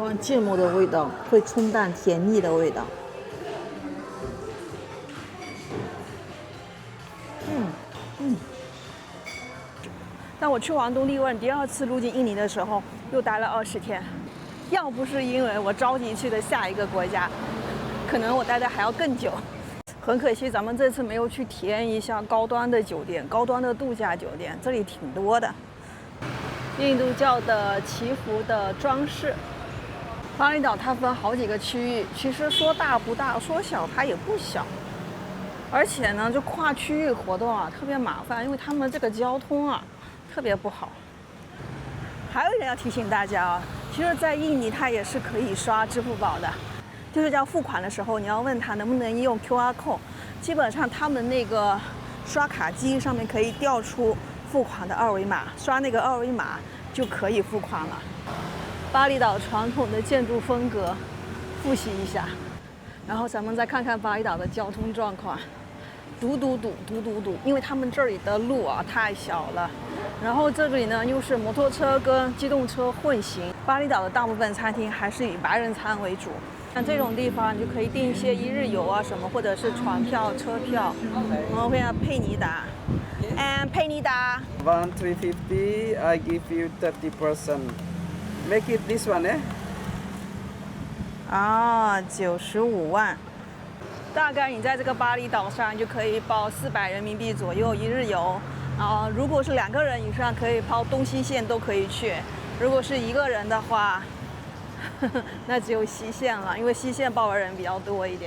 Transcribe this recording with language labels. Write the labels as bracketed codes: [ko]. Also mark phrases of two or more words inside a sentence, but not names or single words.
[zh] 哇，芥末的味道會沖淡甜膩的味道。但我去完東帝汶第2次入境印尼的時候，又待了20天。要不是因為我着急去的下一個國家，可能我待的還要更久。很可惜，咱們這次沒有去體驗一下高端的酒店、高端的度假酒店，這裡挺多的。印度教的祈福的裝飾。巴厘島它分好幾個區域，其實說大不大，說小它也不小。而且呢，就跨區域活動啊，特別麻煩，因為他們這個交通啊，特別不好。還有一點要提醒大家啊，其實，在印尼它也是可以刷支付寶的，就是要付款的時候，你要問他能不能用 [en] QR code， [zh] 基本上他們那個刷卡機上面可以調出付款的二維碼，刷那個二維碼就可以付款了。巴厘島傳統的建築風格，複習一下，然後咱們再看看巴厘島的交通狀況。堵，因為他們這裡的路啊太小了，然後這裡呢又是摩托車跟機動車混行。巴厘島的大部分餐廳還是以白人餐為主，像這種地方你就可以訂一些一日遊啊什麼，或者是船票、車票。然後會要佩尼達 ，and 佩尼達。 1350, [en] I give you 30%. Make it this one, eh? [zh] 啊，95萬。大概你在這個巴厘島上就可以包400人民幣左右一日遊，如果是2個人以上，可以包東西線都可以去。如果是1個人的話，那只有西線了，因為西線包的人比較多一點。